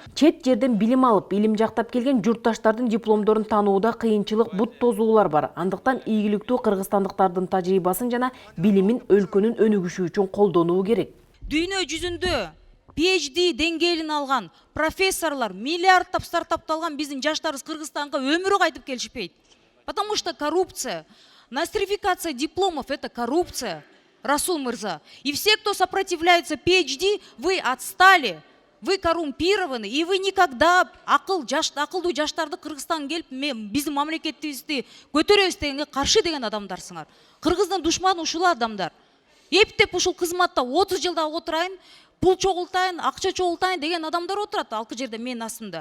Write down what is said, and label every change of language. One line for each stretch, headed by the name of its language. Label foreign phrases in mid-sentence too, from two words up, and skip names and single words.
Kyrgyz: Чет жерден билим алып, илим жактап келген журтташтардын дипломдорун таанууда кыйынчылык, бут тозуулар бар. Андыктан ийгиликтүү кыргызстандыктардын тажрыйбасын жана билимин өлкөнүн өнүгүшү үчүн колдонуу керек. Дүйнө жүзүндө PhD деңгээлин алган профессорлор, миллиардтап стартапты алган биздин жаштарыбыз Кыргызстанга өмүрү кайтып келишпейт.
Russian: Потому что коррупция, нострификация дипломов – это коррупция, Расул Мырза. И все, кто сопротивляется PhD, вы отстали, вы коррумпированы, и вы никогда
Kyrgyz: акылдуу жаштарды Кыргызстанга келип, биздин мамлекетибизди көтөрөбүз дегенге каршы деген адамдарсыңар. Кыргыздын душманы ушул адамдар. Эптеп ушул кызматта 30 жылда отурайын, пул чогултайын, акча чогултайын деген адамдар отурат алкы жерде менин астымда.